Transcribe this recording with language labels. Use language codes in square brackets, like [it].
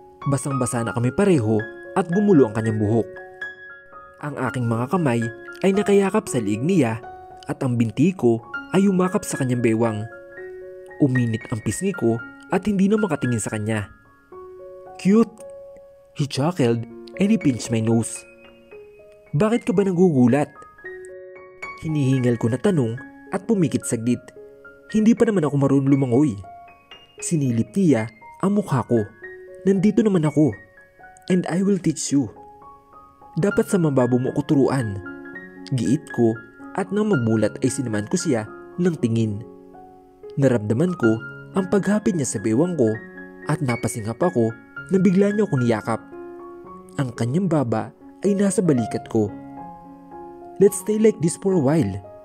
[tl] Basang-basa na kami pareho at gumulo ang kanyang buhok. Ang aking mga kamay ay nakayakap sa liig niya at ang binti ko ay umakap sa kanyang bewang. Uminit ang pisngi ko at hindi na makatingin sa kanya. [en] "Cute!" He chuckled and he pinched my nose. [tl] "Bakit ka ba nagugulat?" Hinihingal ko na tanong at pumikit saglit. Hindi pa naman ako marunong lumangoy. Sinilip niya ang mukha ko. "Nandito naman ako. [en] And I will teach you. [tl] Dapat sa mababaw mo ako turuan." Giit ko, at nang mamulat ay sinaman ko siya ng tingin. Naramdaman ko ang paghapit niya sa bewang ko at napasingap ako na bigla niya ako niyakap. Ang kanyang baba ay nasa balikat ko. [en] "Let's stay like this for a while."